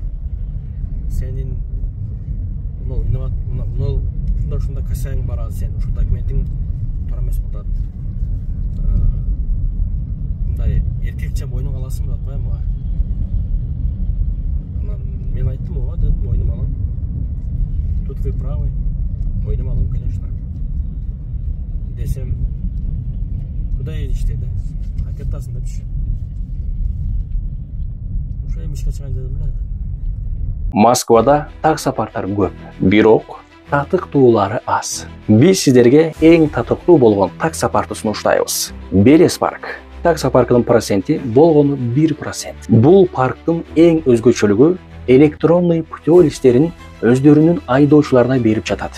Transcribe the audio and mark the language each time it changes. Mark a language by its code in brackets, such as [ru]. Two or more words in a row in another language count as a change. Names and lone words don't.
[ky] Сенин ушундай косягың бар, сен ушул документиң туура эмес болот. Мындай эркекче мойнуң аласың деп коем ага. Анан мен айттым, ооба дедим, мойнума алам. [ru] Тут вы правы. [ky] Мойнума алам, конечно. Десем, [ru] куда едешь ты, да? А кататься депчи. [ky] Ушо эми ишке чыгайын дедим эле. Москвада таксопарктар көп, бирок татыктуулары аз. Биз сиздерге эң татыктуу болгон таксопартты сунуштайбыз. Белес парк. Таксопарктын проценти болгону 1%. Бул парктын эң өзгөчөлүгү [ru] электронный путеводителерин [ky] өздөрүнүн айдоочуларына берип жатат.